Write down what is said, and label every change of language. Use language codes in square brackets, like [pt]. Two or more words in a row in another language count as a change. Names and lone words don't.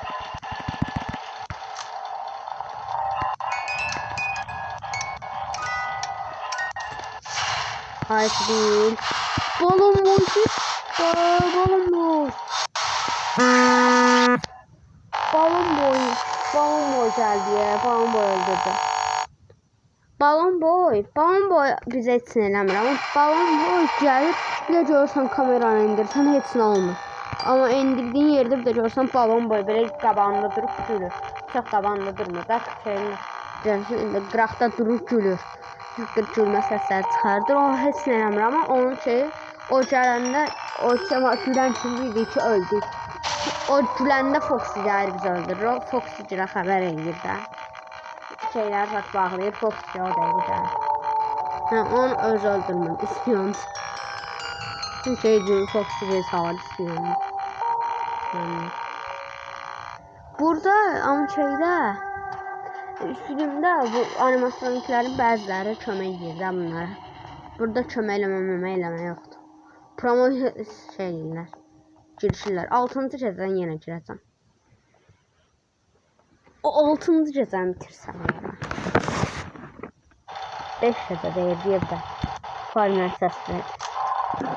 [tr] Hayır değil. Balon boy çıktı. Balon boy. Balon boy geldi ya. Balon boy öldürdü. [az] Balon boy bizə heç nə eləmir, amma balon boy gəlib bir də görürsən kameranı indirsən heç nə olmur. Amma indirdiyin yerdə bir də görürsən balon boy belə qabağında durub gülür. Çox qabağında durmur da şeyin görürsən qıraqda durub gülür. Gülmə səsləri çıxardır. O heç nə eləmir, amma onun şeyi o gələndə o gülən kimi idi ki öldük. O güləndə Foxy gəlir bizi öldürür. O Foxy girə xəbər eləyir də. [tr] Şeyler bak bağlayıp Foxy o da güzel. Onu öz öldürmem istiyorum. Çünkü Foxy bir sağlar istiyorum. Burada ama şeyde filmde bu animatroniklerin bazıları [az] kömək edir bunlara. Burada kömək eləmə yoxdur. Promo şeyler girişirlər. 6-cı gecədən yenə girəcəm. O 6-cı gecəni bitirsəm ya. 5 gecə deyir də. Farmer səs verir.